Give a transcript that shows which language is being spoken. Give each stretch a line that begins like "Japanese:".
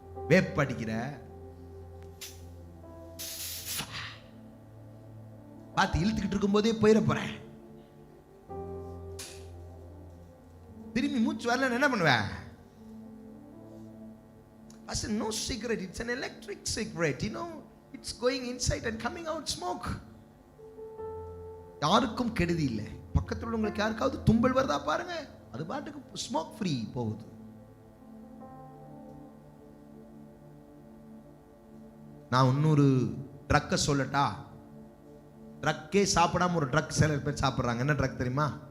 Tamil: வேப்படிக்கிற பார்த்து இழுத்துக்கிட்டு இருக்கும் போதே போயிட போறேன். திரும்பி நீ மூச்சு வரல என்ன பண்ணுவ?
English: As no cigarette, it's an electric cigarette, you know, it's going inside and coming out smoke.
Tamil: யாருக்கும் கெடுதி இல்லை. பக்கத்துல உள்ளவங்களுக்கு யாருக்காவது தும்பல் வருதா பாருங்க, அது பாட்டுக்கு ஸ்மோக் ஃப்ரீ போகுது. நான் இன்னொரு ட்ரக்கை சொல்லட்டா? ட்ரக்கே சாப்பிடாம ஒரு ட்ரக் சில பேர் சாப்பிட்றாங்க. என்ன ட்ரக் தெரியுமா?